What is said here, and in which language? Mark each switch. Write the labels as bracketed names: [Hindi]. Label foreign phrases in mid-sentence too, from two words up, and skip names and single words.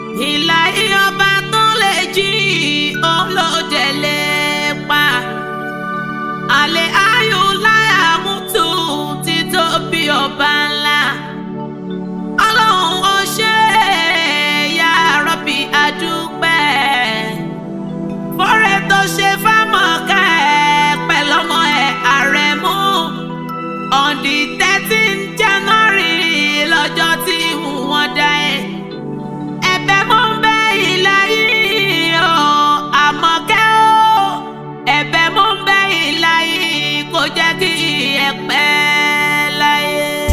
[Yoruba] Ìlàhí ọba tó lè jí, òun ló dẹ̀ lè pa. Àlè ayù láyà mú tù títóbi ọba ńlá. Ọlọ́run, ó ṣé, [Arabic] يا ربي, [Yoruba] a dúpẹ́. Fọ́rẹ́ tó ṣe fámọ̀ká ẹ̀ pẹ̀lú ọmọ ẹ̀ Àrẹ̀mú. [English] On the thirteen January [Yoruba] lọ́jọ́ tí wọ́n dá ẹ. Ẹ̀bẹ̀ mo ń bẹ̀ Ìlàhí o, Àmọ̀kẹ́ o. Ẹ̀bẹ̀ mo ń bẹ̀ Ìlàhí kó jẹ́ kí ẹ pẹ́ láyé.